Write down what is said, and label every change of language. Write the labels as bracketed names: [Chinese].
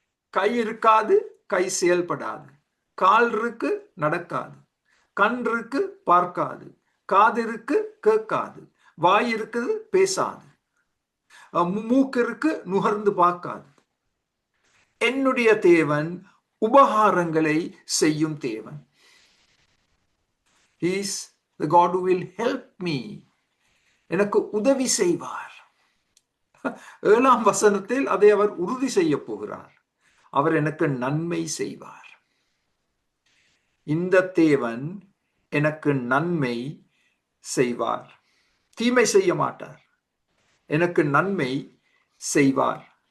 [Tamil] கை இருக்காது, கை செயல்படாது. கால் இருக்கு, நடக்காது. கண் இருக்கு, பார்க்காது. காது இருக்கு, கேட்காது. வாய் இருக்குது, பேசாது. மூக்கு இருக்கு, நுகர்ந்து பார்க்காது. என்னுடைய தேவன் உபகாரங்களை செய்யும் தேவன். [English] He is the God who will help me. [Tamil] எனக்கு உதவி செய்வார். 7ஆம் வசனத்தில் அதை அவர் உறுதி செய்ய போகிறார். அவர் எனக்கு நன்மை செய்வார். இந்த தேவன் எனக்கு நன்மை செய்வார். தீமை செய்ய மாட்டார். எனக்கு நன்மை செய்வார்.